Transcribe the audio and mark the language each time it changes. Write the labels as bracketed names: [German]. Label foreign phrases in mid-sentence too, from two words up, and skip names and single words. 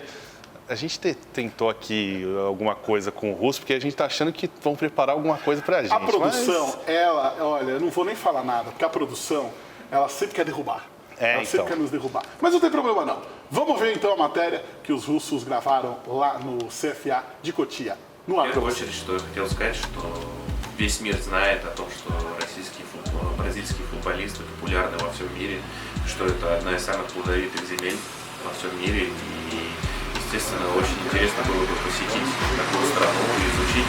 [Portuguese] A gente tentou aqui alguma coisa com o russo, porque a gente está achando que vão preparar alguma coisa para a gente. A produção, ela, olha, eu não vou nem falar nada, porque a produção, ela sempre quer derrubar. Ela sempre quer nos derrubar. Mas não tem problema não. Vamos ver então a matéria que os russos gravaram lá no CFA de Cotia. No ar. [Russian] В первую очередь, что я хотел сказать, что весь мир знает о том, что бразильские футболисты популярны во всем мире, что это одна из самых плодовитых земель во всем мире. И, естественно, очень интересно было бы посетить такую страну и изучить.